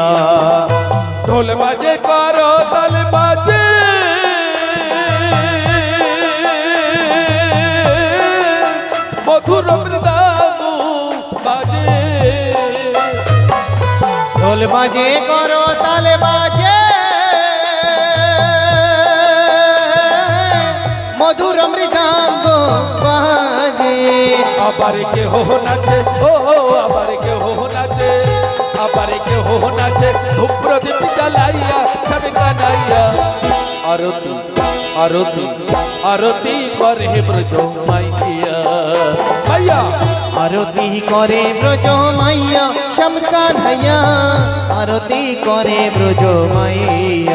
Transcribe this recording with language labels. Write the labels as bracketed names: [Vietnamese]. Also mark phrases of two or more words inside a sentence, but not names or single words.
[Hindi] ढोल बाजे करो ताल बाजे मधुर मृदांगु बाजे ढोल बाजे करो ताल बाजे मधुर मृदांग बाजे [Bangla] আবার কে হো নাচে ও আবার কে হো নাচে আবার কে হো নাচে ধূপ প্রদীপ জ্বালাইয়া সব কানাইয়া আরতি আরতি আরতি করে ব্রজ মাইয়া মাইয়া [Hindi] आरती करे ब्रज मैया श्याम कन्हैया आरती करे ब्रज मैया